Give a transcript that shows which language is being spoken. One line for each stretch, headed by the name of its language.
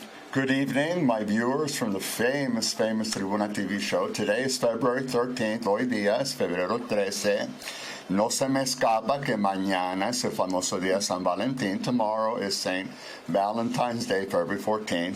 English: Good evening, my viewers from the famous Tribuna TV show. Today is February 13th.
Spanish: Hoy día es febrero 13. No se me escapa que mañana es el famoso día San Valentín.
English: Tomorrow is St. Valentine's Day, February 14th.